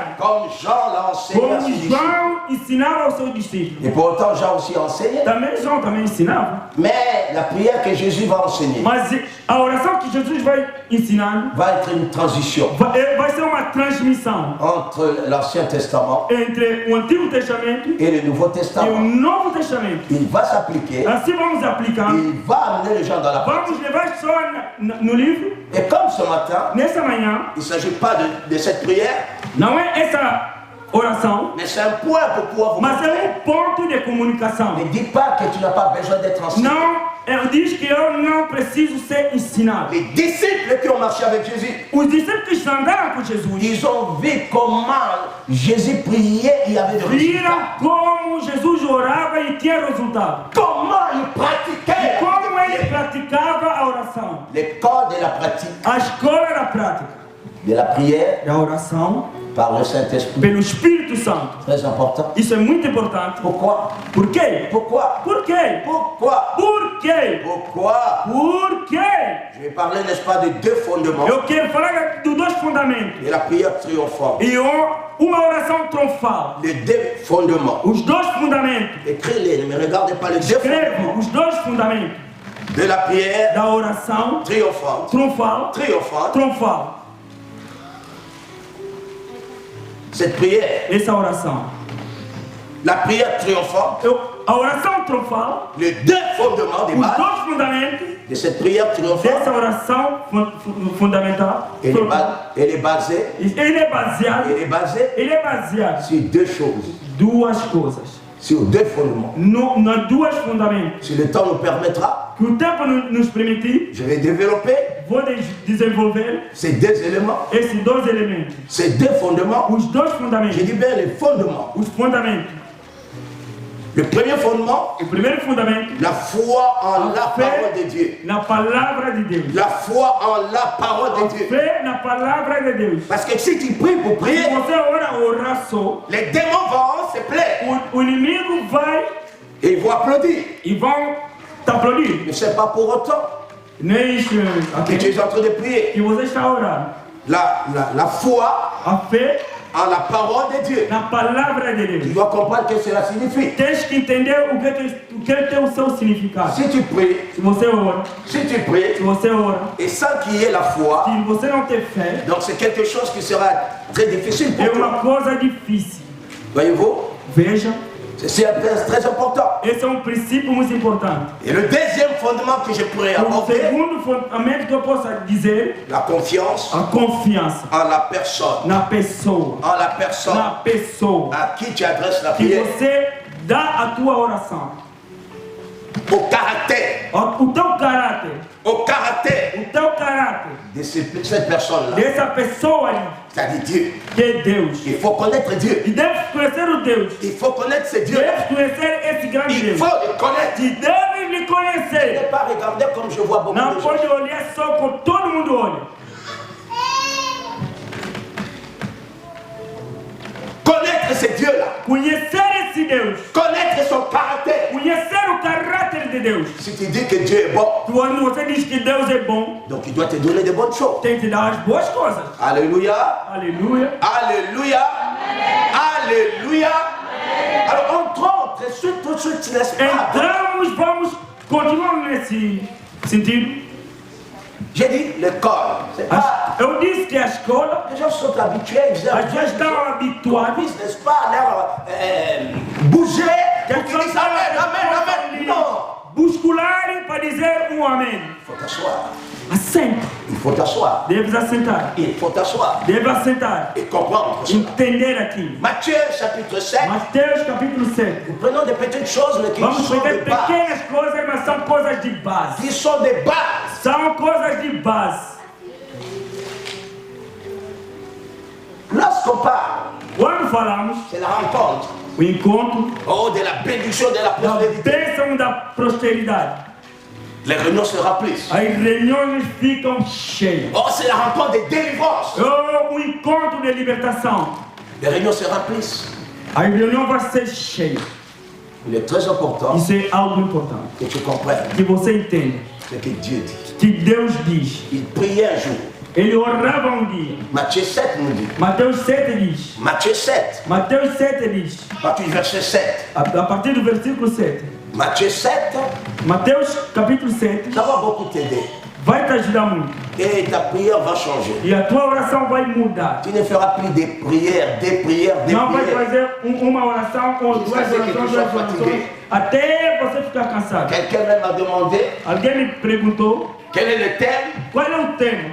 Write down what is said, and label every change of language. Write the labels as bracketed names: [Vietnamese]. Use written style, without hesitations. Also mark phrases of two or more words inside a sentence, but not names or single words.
[French] Comme Jean l'a enseigné à [Portuguese] Como [French] ses disciples. [Portuguese] João ensinava aos seus discípulos. [French] Et pour autant, Jean aussi enseignait. [Portuguese] Também João também ensinava. [French] Mais la prière que Jésus va enseigner [Portuguese] Mas a oração que Jesus vai ensinando [French] va être une transition [Portuguese] vai ser uma transmissão [French] entre l'Ancien Testament [Portuguese] entre o Antigo Testamento [French] et le Nouveau [Portuguese] e o [French] Testament. [Portuguese] Novo Testamento. [French] Il va s'appliquer. [Portuguese] Assim vamos aplicando. [French] Il va amener les gens dans la pratique. [Portuguese] Vamos levar só no livro. [French] Et comme ce matin, [Portuguese] Nessa manhã, [French] il ne s'agit pas de cette prière, [Portuguese] não é essa oração, [French] mais c'est un point pour pouvoir vous [Portuguese] mas [French] montrer. [Portuguese] é um ponto de comunicação. [French] Ne dis pas que tu n'as pas besoin d'être enseigné. [Portuguese] Não, diz que eu não preciso ser ensinado. [French] Les disciples qui ont marché avec Jésus, [Portuguese] Os discípulos que andaram com Jesus [French] ils ont vu comment Jésus priait et il y avait des [Portuguese] viram [French] résultats. [Portuguese] como Jesus orava e tinha resultado. [French] Comment il pratiquait. [Portuguese] Como ele praticava a oração. [French] L'école de la pratique, [Portuguese] A escola da prática [French] de la prière [Portuguese] da oração [French] par le Saint-Esprit. [Portuguese] pelo Espírito Santo. [French] Très important. [Portuguese] Isso é muito importante. [French] Pourquoi? [Portuguese] Por quê? [French] Pourquoi? [Portuguese] Por quê? [French] Pourquoi? [Portuguese] Por quê? [French] Pourquoi? [Portuguese] Por quê? [French] Je vais parler, n'est-ce pas, de deux fondements [Portuguese] Eu quero falar dos dois fundamentos. [French] de la prière triomphante. [Portuguese] E uma oração triunfal. [French] Les deux fondements. [Portuguese] Os dois fundamentos. [French] Écris-les, ne me regardez pas les deux [Portuguese] Escreve [French] fondements [Portuguese] os dois fundamentos [French] de la prière [Portuguese] da oração [French] triomphante. [Portuguese] triunfal. [French] Triomphante. [Portuguese] Triunfal. [French] Cette prière, [Portuguese] Essa oração. [French] la prière triomphante, [Portuguese] A oração triunfal. [French] les deux fondements des [Portuguese] Os [French] bases [Portuguese] dois fundamentos [French] de cette prière triomphante, [Portuguese] dessa oração fundamental. [French] elle est basée, [Portuguese] Ele é baseado. [French] elle est basée [Portuguese] Ele é baseado [French] sur deux choses, [Portuguese] duas coisas. [French] sur deux fondements. [Portuguese] Nas duas fundamentos. [French] Si le temps nous permettra, [Portuguese] Que o tempo nos permitir, [French] je vais développer [Portuguese] vou desenvolver [French] ces deux éléments, [Portuguese] esses dois elementos. [French] ces deux fondements. [Portuguese] Os dois [French] Je [Portuguese] fundamentos. [French] dis bien les fondements. [Portuguese] Os fundamentos. [French] Le premier fondement, [Portuguese] O primeiro fundamento, [French] la foi en la parole de Dieu. [Portuguese] na palavra de Deus. [French] La foi en la parole de Dieu. [Portuguese] Fé na palavra de Deus. [French] Parce que si tu pries pour [Portuguese] Se [French] prier, [Portuguese] você orar só, [French] les démons vont se plaire [Portuguese] o inimigo vai [French] et ils vont applaudir. [Portuguese] e vão te aplaudir. [French] Mais ce n'est pas pour autant [Portuguese] Nem isso, [French] que tu es en train de prier. [Portuguese] que você está orando. [French] La foi [Portuguese] A fé [French] en la parole de Dieu. [Portuguese] na palavra de [French] Tu [Portuguese] Deus. [French] dois comprendre ce que cela signifie. [Portuguese] Tens que entender o que tem o seu significado. [French] Si tu pries, [Portuguese] Se você ora, [French] si tu pries, [Portuguese] se você ora, [French] et sans qu'il y ait la foi, [Portuguese] se você não tem fé, [French] donc c'est quelque chose qui sera très difficile [Portuguese] é [French] pour toi. [Portuguese] uma coisa difícil. [French] Voyez-vous, [Portuguese] Veja, [French] c'est très important. [Portuguese] esse é um princípio muito importante. [French] Et le deuxième fondement que je pourrais [Portuguese] O [French] aborder, [Portuguese] segundo fundamento que eu posso dizer, [French] la confiance [Portuguese] a confiança [French] en la personne. [Portuguese] na pessoa. [French] En la personne [Portuguese] Na pessoa. [French] à qui tu adresses la [Portuguese] Que [French] prière. [Portuguese] você dá a tua oração. [French] Au caractère. [Portuguese] O teu caráter. [French] Au caractère [Portuguese] O teu caráter. [French] de cette personne-là. [Portuguese] Dessa pessoa ali. [French] C'est-à-dire Dieu. [Portuguese] Que é Deus. [French] Il faut connaître Dieu. [Portuguese] E deve conhecer o Deus. [French] Il faut connaître ce Dieu. [Portuguese] Deve conhecer esse grande [French] Il [Portuguese] Deus. [French] faut le connaître. [Portuguese] E deve lhe [French] Ne [Portuguese] conhecer. [French] pas regarder comme je vois beaucoup [Portuguese] Não [French] de [Portuguese] pode [French] gens. [Portuguese] olhar só como todo mundo olha. [French] Connaître ce Dieu-là. [Portuguese] Conhecer esse Deus. [French] Connaître son caractère. [Portuguese] Conhecer o caráter de Deus. [French] Si tu dis que Dieu est bon, [Portuguese] Quando você diz que Deus é bom, [French] donc il doit te donner de bonnes choses. [Portuguese] tem que te dar as boas coisas. [French] Alléluia. [Portuguese] Aleluia. [French] Alléluia. Alléluia. Alors entrons tout de suite, n'est-ce pas? [Portuguese] Vamos continuar nesse sentido. [French] J'ai dit l'école. C'est pas. [Portuguese] Eu disse que a escola, [French] Les gens sont habitués, ils [Portuguese] as pessoas estão habituadas. [French] puissent, n'est-ce pas, leur bouger pour qu'ils disent Amen, Amen, Amen. Non. [Portuguese] Buscularem para dizer um amém. [French] Il faut t'asseoir. [Portuguese] Assenta. [French] Il faut faut t'asseoir. [Portuguese] Deve assentar. [French] Il faut t'asseoir [Portuguese] Deve assentar. [French] et comprendre cela. [Portuguese] Entender aquilo. [French] Matthieu chapitre 7. [Portuguese] Mateus capítulo 7. [French] Nous prenons des petites choses mais qui [Portuguese] Vamos [French] sont [Portuguese] pegar [French] de base. [Portuguese] pequenas coisas, mas são coisas de base. [French] Qui sont des bases. [Portuguese] São coisas de base. [French] Lorsqu'on parle, [Portuguese] Quando falamos [French] c'est la rencontre. [Portuguese] o encontro [French] Oh, de la bénédiction, de la [Portuguese] da [French] prospérité. [Portuguese] bênção da prosperidade, [French] Les réunions se remplissent. [Portuguese] as reuniões ficam cheias. [French] Oh, c'est la rencontre des délivrances. [Portuguese] Oh, o encontro de libertação, [French] Les réunions se remplissent. [Portuguese] a reunião vai ser cheia. [French] Il est très important [Portuguese] Isso é algo importante. [French] que tu comprennes [Portuguese] Que você entenda. [French] ce que Dieu dit. [Portuguese] Que Deus diz. [French] Il priait un jour. [Portuguese] Ele orava um dia. [French] Matthieu 7 nous dit. [Portuguese] Mateus 7 diz. [French] Matthieu 7, [Portuguese] Mateus 7 diz. [French] à partir du verset 7. [Portuguese] A partir do versículo 7. [French] Matthieu 7, [Portuguese] Mateus capítulo 7 [French] ça va beaucoup t'aider. [Portuguese] vai te ajudar muito. [French] Et ta prière va changer. [Portuguese] E a tua oração vai mudar. [French] Tu ne feras plus des prières, des prières, des [Portuguese] Não vai [French] prières. [Portuguese] fazer uma oração ou [French] Jusqu'à ce que tu sois fatigué. [Portuguese] até você ficar cansado. [French] Quelqu'un même m'a demandé [Portuguese] Alguém me perguntou [French] quel est le thème. [Portuguese] qual é o tema.